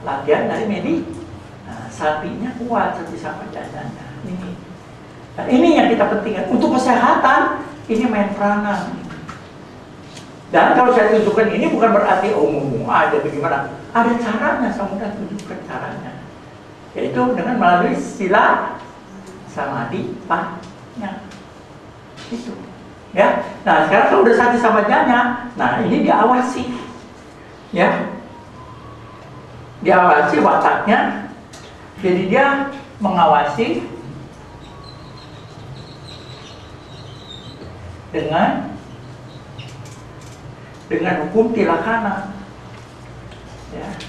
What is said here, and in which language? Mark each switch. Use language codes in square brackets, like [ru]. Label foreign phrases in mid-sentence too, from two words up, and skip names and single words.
[id] Latihan dari satinya kuat, [pi] sati sama jajanya. [id] Ini. Nah, ini yang kita pentingkan. Untuk kesehatan, ini main peranan. Dan kalau saya tunjukkan ini bukan berarti umum aja bagaimana. Ada caranya, saya mudah tunjukkan caranya. Yaitu dengan melalui [pi] sila samadhi panya. [id] Itu. Ya. Nah, sekarang kalau udah [pi] sati sama jajanya, [id] nah ini diawasi. Ya. Diawasi wataknya, jadi dia mengawasi dengan hukum tilakana, ya.